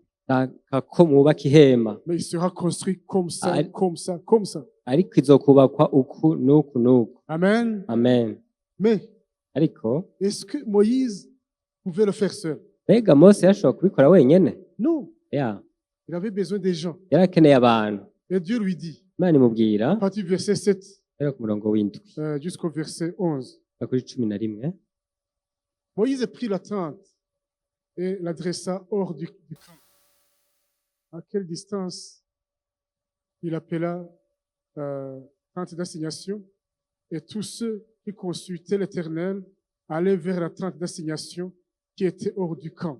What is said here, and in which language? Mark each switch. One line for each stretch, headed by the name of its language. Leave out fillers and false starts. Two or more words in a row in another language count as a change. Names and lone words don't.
Rundi: Shaka ko mwubaka ihema,
French: Mais il sera construit comme ça, Ah, comme ça, comme ça.
Rundi: ariko izokubakwa uku n'uku n'uku. Amen. Amen.
French: Mais
Rundi: Ariko
French: est-ce que Moïse pouvait le faire seul?
Rundi: mbega Mose yashobora kubikora wenyene?
French: Non.
Rundi: Ya,
French: Il avait besoin des gens.
Rundi: yari akeneye abantu.
French: Et Dieu lui dit,
Rundi: imana imubwira
French: à partir du verset 7
Rundi: rero ku murongo w'indwi
French: jusqu'au verset 11.
Rundi: kuri 11.
French: Moïse prit la tente et la dressa hors du camp. À quelle distance il appela tente d'assignation, et tous ceux qui consultaient l'Éternel allaient vers la tente d'assignation qui était hors du camp.